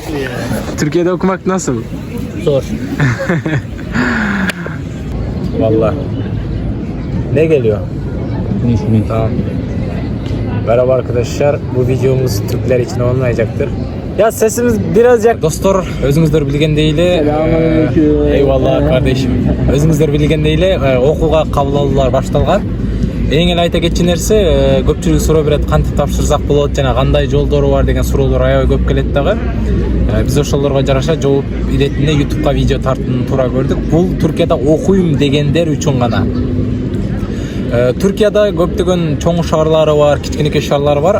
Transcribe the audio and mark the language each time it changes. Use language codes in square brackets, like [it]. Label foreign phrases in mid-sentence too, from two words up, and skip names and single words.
[tr] Türkiye'de okumak nasıl? Zor. Vallahi. Ne geliyor? Tamam. Merhaba arkadaşlar. Bu videomuz Türkler için olmayacaktır. Ya sesimiz biraz dostlar, [ky] özüңүздөр билгендей [tr] eyvallah kardeşim. [ky] Özüңүздөр билгендей окууга кабыл алуулар башталган. Эң эле айта кетчү нерсе, көпчүлүк суроо берет, кантип тапшырсак болот жана кандай жолдору бар деген суроолор аябай көп келет дагы. Биз ошолорго жараша жооп иретинде YouTube'га видео тартууну туура көрдүк. Бул Түркияда окуйм дегендер үчүн гана. Түркияда көптөгөн чоң шаарлары бар, кичинекей шаарлары бар.